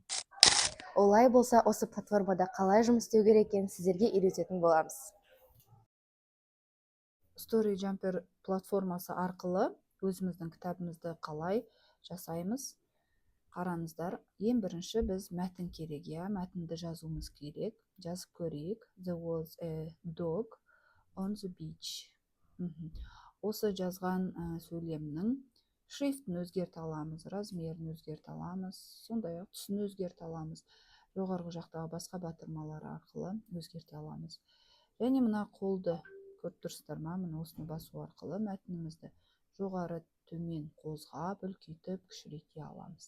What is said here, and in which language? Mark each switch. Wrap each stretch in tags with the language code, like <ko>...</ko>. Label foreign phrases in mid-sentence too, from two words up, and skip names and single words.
<kk>Олай болса, осы платформада қалай жұмыс істеу керек екенін сіздерге үйрететін боламыз. StoryJumper платформасы арқылы өзіміздің кітабымызды қалай жасаймыз? Қараңыздар, ең бірінші біз мәтін керек, мәтінді жазуымыз керек. Жазып көрейік.</kk> <en>There was a dog on the beach.</en> <kk>Осы жазған сөйлемнің шрифтін өзгерте аламыз, размерін өзгерте аламыз, сондай-ақ түсін өзгерте аламыз. Жоғарғы жақтағы басқа батырмалар арқылы өзгерте аламыз. Және мына қолды көріп тұрсыздар ма? Мына осыны басу арқылы мәтінімізді жоғары төмен қозғап, үлкейтіп, кішірейте аламыз.</kk>